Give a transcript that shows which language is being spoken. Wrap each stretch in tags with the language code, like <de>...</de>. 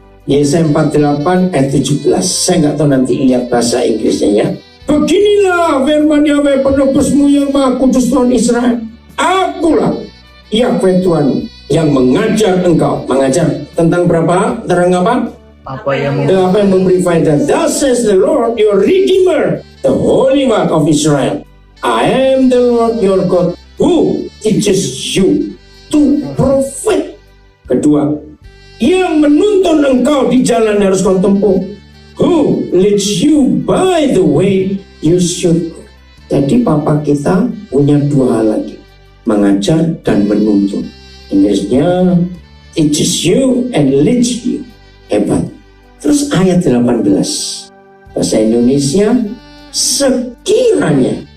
<id>Yesaya 48 ayat 17. Saya nggak tahu nanti lihat bahasa Inggrisnya ya. Beginilah firman Yahweh penebusmu yang Maha Kudus Tuhan Israel. Akulah Yahweh Tuhan yang mengajar engkau. Mengajar tentang berapa? Terang apa? Apa yang Apa yang memberi faedah.</id> <en>Thus says the Lord your Redeemer, the Holy One of Israel. I am the Lord your God who teaches you to profit.</en> <id>Kedua, yang menuntun engkau di jalan yang harus kau tempuh.</id> <en>Who leads you by the way you should go.</en> <id>Jadi Papa kita punya dua hal lagi. Mengajar dan menuntun.</id> <en>Inggrisnya teaches you and leads you.</en> <id>Hebat. Terus ayat 18 bahasa Indonesia sekiranya.</id>